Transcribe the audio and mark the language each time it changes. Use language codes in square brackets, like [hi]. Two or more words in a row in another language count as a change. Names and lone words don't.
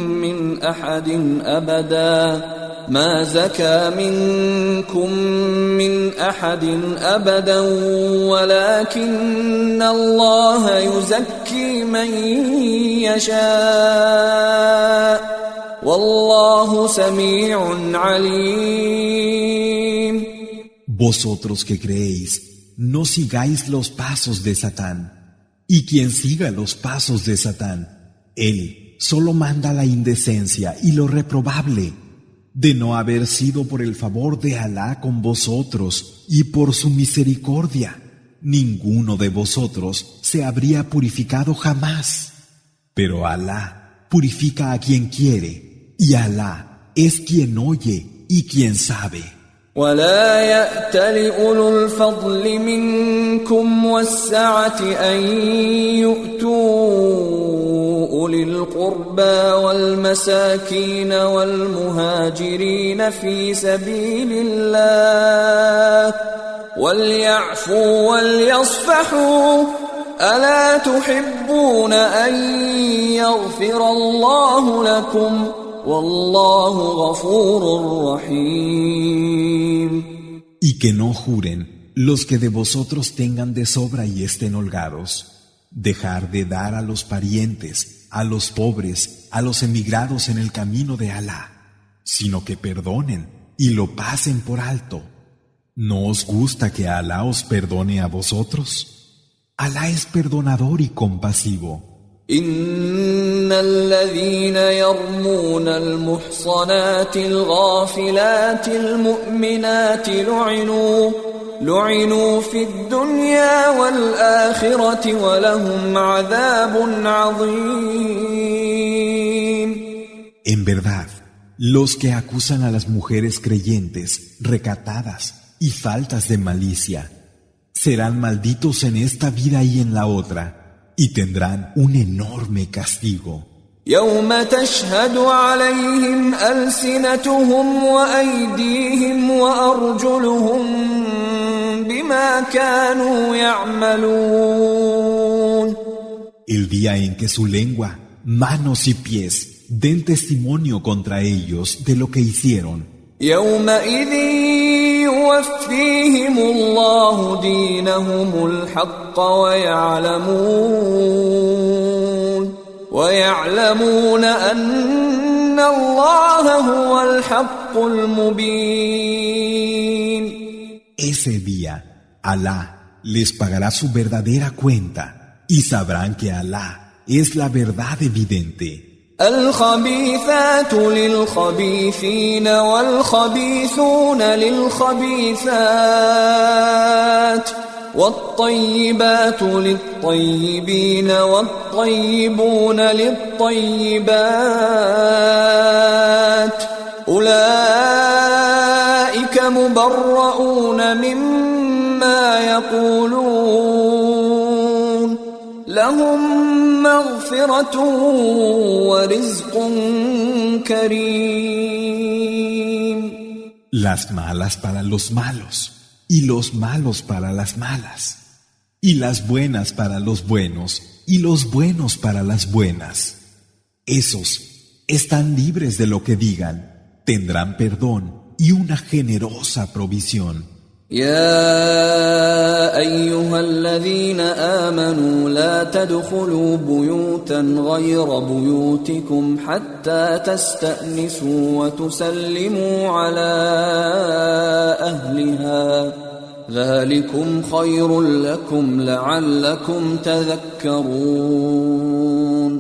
[ar] من أحد أبدا ولكن الله يزكي من يشاء والله سميع عليم. [es] Vosotros que creéis, no sigáis los pasos de Satán, y quien siga los pasos de Satán, él solo manda la indecencia y lo reprobable. De no haber sido por el favor de Alá con vosotros y por su misericordia, ninguno de vosotros se habría purificado jamás. Pero Alá purifica a quien quiere, y Alá es quien oye y quien sabe. [ar] ولا يأتل أولو الفضل منكم والسعة أن يؤتوا أولي القربى والمساكين والمهاجرين في سبيل الله وليعفوا وليصفحوا ألا تحبون أن يغفر الله لكم والله غفور رحيم. [es] Y que no juren los que de vosotros tengan de sobra y estén holgados. Dejar de dar a los parientes, a los pobres, a los emigrados en el camino de Alá, sino que perdonen y lo pasen por alto. ¿No os gusta que Alá os perdone a vosotros? Alá es perdonador y compasivo. [ar] إن الذين يرمون المحصنات الغافلات المؤمنات لعنوا في الدنيا والآخرة ولهم عذاب عظيم. [es] En verdad, los que acusan a las mujeres creyentes, recatadas y faltas de malicia, serán malditos en esta vida y en la otra, y tendrán un enorme castigo. [ar] يوم تشهد عليهم ألسنتهم وأيديهم وأرجلهم بما كانوا يعملون. [es] El día en que su lengua, manos y pies den testimonio contra ellos de lo que hicieron. [ar] يومئذ يوفيهم الله دينهم الحق ويعلمون أن الله هو الحق المبين. [es] Ese día, Alá les pagará su verdadera cuenta y sabrán que Alá es la verdad evidente. [ar] الخبيثات للخبيثين والخبيثون للخبيثات والطيبات للطيبين والطيبون للطيبات أولئك مبرؤون مما ما يقولون لهم مغفرة ورزق كريم. [es] Las malas para los malos, y los malos para las malas, y las buenas para los buenos, y los buenos para las buenas. Esos están libres de lo que digan, tendrán perdón y una generosa provisión. [ar] يا أيها الذين آمنوا لا تدخلوا بيوتا غير بيوتكم حتى تستأنسوا وتسلموا على أهلها ذلكم خير لكم لعلكم تذكرون.